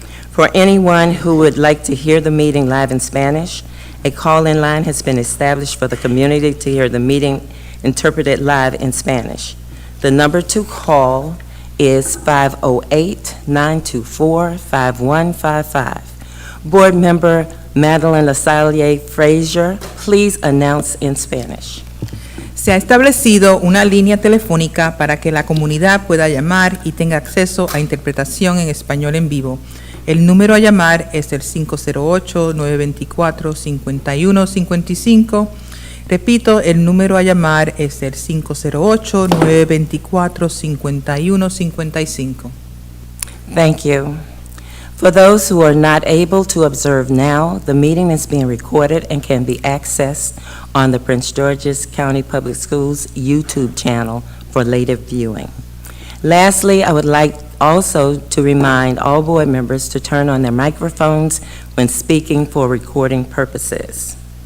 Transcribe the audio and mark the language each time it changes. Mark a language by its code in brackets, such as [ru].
[en] For anyone who would like to hear the meeting live in Spanish, a call-in line has been established for the community to hear the meeting interpreted live in Spanish. The number to call is 508-924-5155. Board Member Madeline LaSalle Frazier, please announce in Spanish. [es] Se ha establecido una línea telefónica para que la comunidad pueda llamar y tenga acceso a interpretación en español en vivo. El número a llamar es el 508-924-5155. Repito, el número a llamar es el 508-924-5155. [en] Thank you. For those who are not able to observe now, the meeting is being recorded and can be accessed on the Prince George's County Public Schools YouTube channel for later viewing. Lastly, I would like also to remind all board members to turn on their microphones when speaking for recording purposes.